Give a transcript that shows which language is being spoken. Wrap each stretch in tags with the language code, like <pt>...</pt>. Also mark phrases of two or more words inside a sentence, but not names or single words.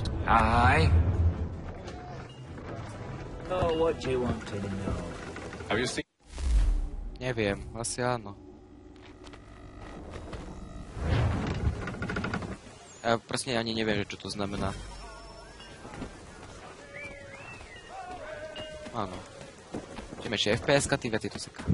<en>Aye. Oh, what do you want to know? Have you seen...</en> <sk>Neviem, asi áno. Ja presne ani neviem, že čo to znamená. Áno. Čím väčšie FPS-ka, tým viac je to seká.</sk>